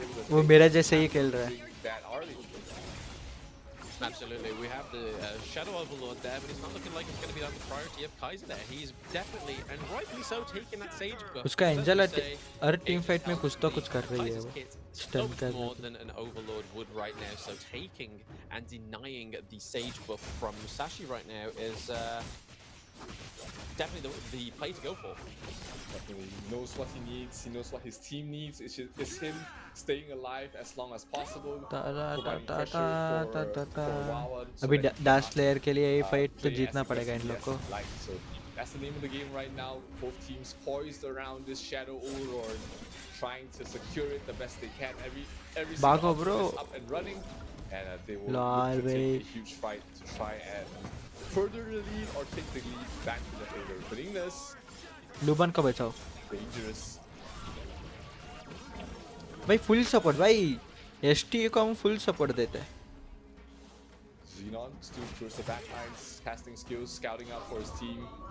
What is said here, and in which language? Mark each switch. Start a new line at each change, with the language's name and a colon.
Hindi: वो मेरा जैसे ही खेल रहा है.
English: Absolutely, we have the Shadow Overlord there, but it's not looking like it's going to be on the priority of Kaiser there. He's definitely, and rightly so, taking that Sage buff.
Hindi: उसका angel हर team fight में कुछ तो कुछ कर रही है वो.
English: Stun more than an Overlord would right now, so taking and denying the Sage buff from Musashi right now is definitely the play to go for. Definitely, he knows what he needs. He knows what his team needs. It's him staying alive as long as possible. Providing pressure for Wawa.
Hindi: अभी dance player के लिए ये fight तो जीतना पड़ेगा इन लोग को.
English: So that's the name of the game right now. Both teams poised around this Shadow Overlord, trying to secure it the best they can. Every Bago, single bro. is up and running, and they will look to take a huge fight to try and further the lead or take the lead back to the favor. But Ignis,
Hindi: लूबन को बचाओ
English: dangerous.
Hindi: भाई full support. भाई ST को हम full support देते हैं.
English: Xenon still towards the back lines, casting skills, scouting out for his team.